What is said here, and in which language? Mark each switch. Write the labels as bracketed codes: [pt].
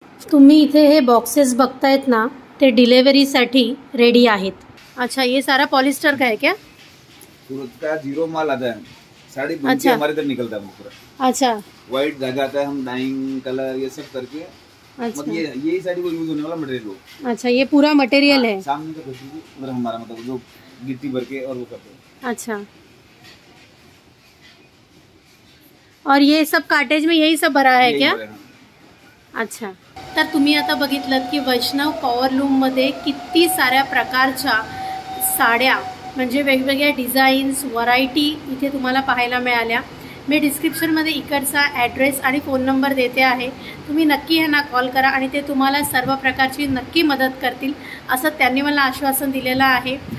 [mr] तुम्ही इथे हे बॉक्सेस बघतायत ना, ते डिलिव्हरीसाठी रेडी आहेत. [hi] अच्छा ये सारा पॉलिस्टर का है क्या. सूरत का जीरो माल आता है. साड़ी बुन के हमारे इधर निकलता है पूरा. अच्छा. व्हाइट धागा आता है, हम डाइंग कलर ये सब करके. अच्छा. मतलब यही साड़ी को यूज होने वाला मटेरियल हो. अच्छा ये पूरा मटेरियल है. सामने का मतलब हमारा मतलब जो गिट्टी भर के और वो करते हैं. अच्छा. और ये सब कार्टेज में यही सब भरा है क्या. अच्छा. [mr] तर तुम्ही आता बघितलं की वैष्णव पॉवरलूममध्ये किती साऱ्या प्रकारच्या साड्या म्हणजे वेगवेगळ्या डिझाईन्स व्हरायटी इथे तुम्हाला पाहायला मिळाल्या. मी डिस्क्रिप्शनमध्ये इकडचा ॲड्रेस आणि फोन नंबर देते आहे. तुम्ही नक्की ह्यांना कॉल करा आणि ते तुम्हाला सर्व प्रकारची नक्की मदत करतील असं त्यांनी मला आश्वासन दिलेलं आहे.